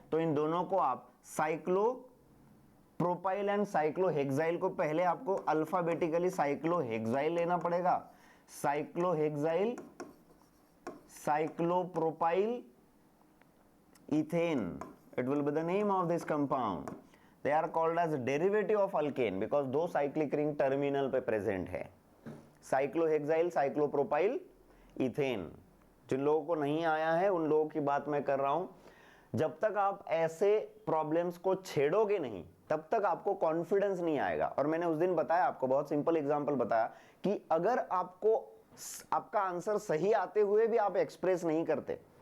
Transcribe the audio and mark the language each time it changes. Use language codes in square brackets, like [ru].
[hi] तो इन दोनों को आप साइक्लो प्रोपाइल एंड साइक्लोहेक्साइल को पहले आपको अल्फाबेटिकली साइक्लोहेक्साइल लेना पड़ेगा, cyclohexyl, cyclopropyl, ethane, [en] it will be the name of this compound. They are called as derivative of alkane because 2 cyclic ring terminal पे present है, cyclohexyl, cyclopropyl, ethane. [hi] जिन लोगों को नहीं आया है उन लोगों की बात मैं कर रहा हूं। जब तक आप ऐसे प्रॉब्लम्स को छेड़ोगे नहीं तब तक आपको कॉन्फिडेंस नहीं आएगा। और मैंने उस दिन बताया आपको, बहुत सिंपल एग्जांपल बताया कि अगर आपको आपका आंसर सही आते हुए भी आप एक्सप्रेस नहीं करते